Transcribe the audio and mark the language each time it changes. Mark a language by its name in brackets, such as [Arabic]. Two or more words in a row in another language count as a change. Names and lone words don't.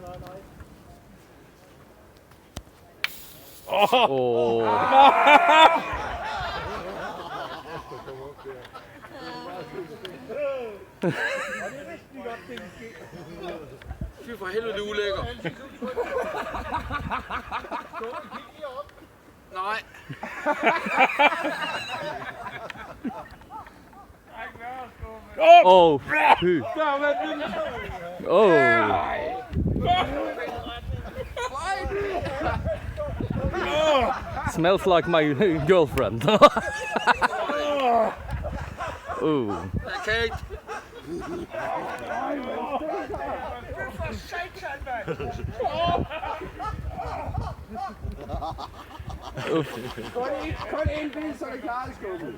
[Danish] Fy for helvede, det er ulækker. Nej. Oh, fy. Oh. [English] Smells like my girlfriend. Oh. [Danish] Jeg kan ikke. Kun en bil, så er det klart i skubbet.